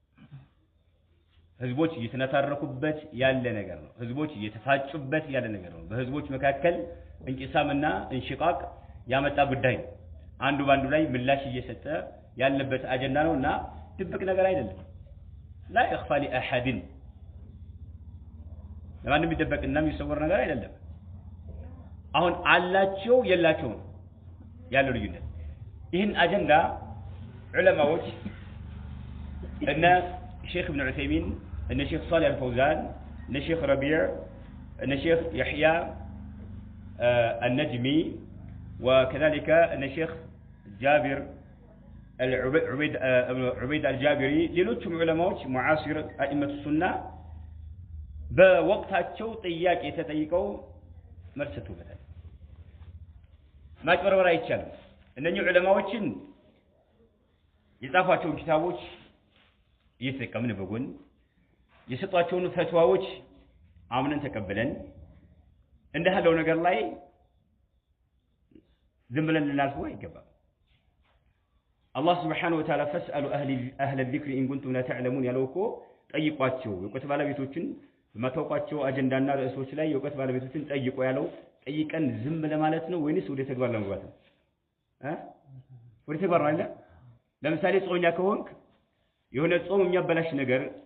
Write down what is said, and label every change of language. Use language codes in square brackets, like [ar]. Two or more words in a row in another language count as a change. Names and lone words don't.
[am] ህዝቦች እየተነታረኩበት ያለ ነገር ነው ህዝቦች እየተፋጩበት ያለ ነገር ነው በህዝቦች መካከል እንቂሳምና እንሽቃቅ ያመጣ ጉዳይ ነው አንዱ ባንዱ ላይ ምላሽ እየሰጠ ያለበት አጀንዳ ነውና ድብቅ ነገር አይደለም [ar] لا يخفى لاحد [am] ለማንም ይደበቅና የሚሰወር ነገር አይደለም አሁን አላቸው የላቸው ያለው ልዩነት ይህን አጀንዳ ዑለማዎች እነ ሼክ ኢብኑ ዑሰይሚን እነ ሼክ ሷሊህ አልፈውዛን እነ ሼክ ረቢዕ እነ ሼክ يحيى النجمي وكذلك እነ ሼክ جابر عبيد الجابري ሌሎችም ዑለማዎች [ar] معاصر ائمه السنه [am] በወቅታቸው ጥያቄ ተጠይቀው መልስ ሰጥተዋል ማጭበርበር አይቻልም እነኚህ ዑለማዎችን የጻፏቸው ኪታቦች እየተጠቀምን በጎን የሰጧቸውን ፈትዋዎች አምነን ተቀበለን እንደሃለው ነገር ላይ ዝም ብለን ልናልፈው አይገባም [ar] الله سبحانه وتعالى فاسألوا أهل الذكر إن كنتم لا تعلمون [am] يلوكو ጠይቋቸው የውቀት ባለቤቶችን በመታወቃቸው አጀንዳና ርዕሶች ላይ የውቀት ባለቤቶችን ጠይቁ ያለው ጠይቀን ዝም ለማለት ነው ወይስ ወደ ተግባር ለመግባት ነው ወደ ተግባር ነው አይደል ለምሳሌ ጾምኛ ከሆንክ የሆነ ጾም የሚያበላሽ ነገር